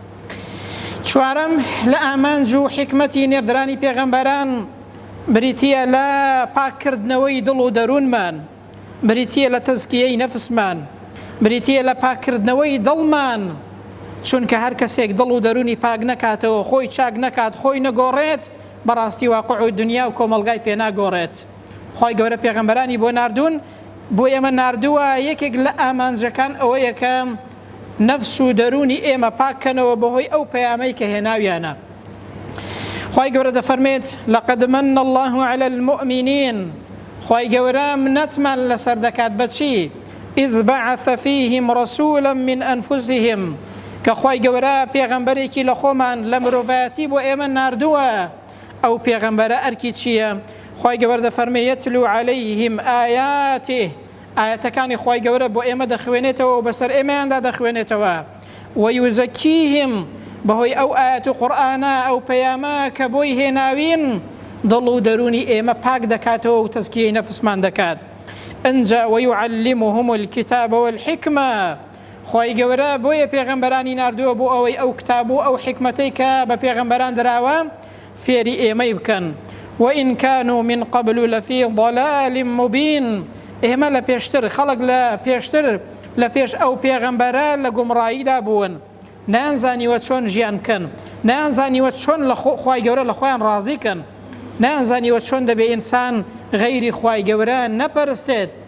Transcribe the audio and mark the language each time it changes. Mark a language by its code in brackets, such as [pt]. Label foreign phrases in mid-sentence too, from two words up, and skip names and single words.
[ckb] چوارەم لە ئامانج و حکمەتی نێردرانی پێغەمبەران بریتیە لە پاککردنەوەی دڵ و دەروونمان، بریتیە لە تەزکیەی نەفسمان، بریتیە لە پاککردنەوەی دڵمان، چونکە هەر کەسێک دڵ و دەرونی پاک نەکاتەوە، خۆی چاک نەکات، خۆی نەگۆڕێت، بەڕاستی واقع و دنیا و کۆمەلگای پێ ناگۆڕێت. خی گەورە پێغەمبەرانی بۆ ناردوون، بۆ ئێمە ناردووە یەکێک لە ئامانجەکان ئەوەیە کە نەفس و دەرونی ئێمە پاککەنەوە بەهۆی ئەو پەیامەی کە هێناویانە. خی گەورە دەفەرمێت [ar] لەقەد مەنە الله على المؤمنین، [ckb] خی گەورە منەتمان لەسەر دەکات بەچی؟ [ar] إذ بعث فيهم رسولا من أنفسهم، [ckb] کە خی گەورە پێغەمبەرێکی لە خۆمان لە مرۆڤایەتی بۆ ئێمە ناردووە. ئەو پێغەمبەرە ئەرکی چییە؟ خی گەورە دەفەرمێ [ar] یەتلو عەلەیهم ئایاته، [ckb] ئاەتەکانی خی گەورە بۆ ئێمە دەخوێنێتەوە و بەسەر ئێمەیاندا دەخوێنێتەوە. وەیوزەکیهم، بەهۆی ئەو ئاەت و قورئانە ئەو پەیامە کە بۆی هێناوین دڵ و دەرونی ئێمە پاک دەکاتەوە و تەزکیەی نەفسمان دەکات. ئەنجا [ar] وەیعەلمهم الکتاب والحکمە، [ckb] خی گەورە بۆیە پێغەمبەرانی ناردووە بۆ ئەوەی ئەو کتاب و ئەو حکمەتەی کە بە پێغەمبەران دراوە فێری ئێمەی بکەن. [ar] وإن كانوا من قبل لفي ضلال مبين، [ckb] ئێمە لە پێشتر خەڵک لە پێش ئەو پێغەمبەرە لە گومڕاییدا بوون، نانزانیوە چۆن ژیانکەن، نانزانیوە چۆن لە خی گەورە لە خۆیان ڕازیکەن، نانزانیوە چۆن دەبێ ئینسان غەیری خی گەورە نەپەرستێت.